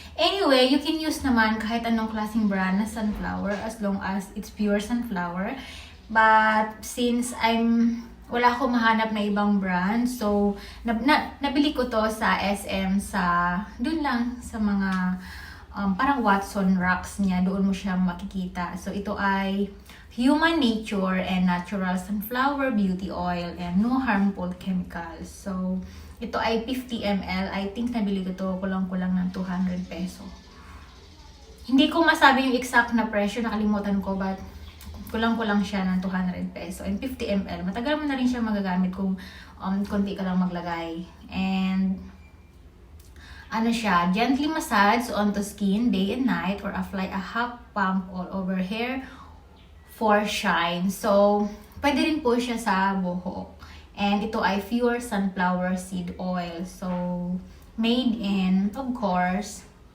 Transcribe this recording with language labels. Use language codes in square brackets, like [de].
[en] Anyway, you can use [tl] naman kahit anong klaseng [en] brand na sunflower as long as it's pure sunflower. But since [tl] wala akong mahanap na ibang brand, so nabili ko to sa SM dun lang sa mga parang Watson racks niya, doon mo siya makikita. So ito ay [en] Human Nature and Natural Sunflower Beauty Oil and no harmful chemicals. [tl] So ito ay 50 ml. [en] I think [tl] nabili ko to kulang-kulang ng 200 peso. Hindi ko masabi yung exact na presyo, nakalimutan ko, but kulang-kulang siya ng 200 peso. And 50 ml. Matagal mo na rin siya magagamit kung konti ka lang maglagay. [en] And [tl] ano siya, [en] gently massage onto skin day and night or apply a half pump all over hair for shine. [tl] So, pwede rin po siya sa buhok. [en] And [tl] ito ay [en] pure sunflower seed oil. So, made in, of course,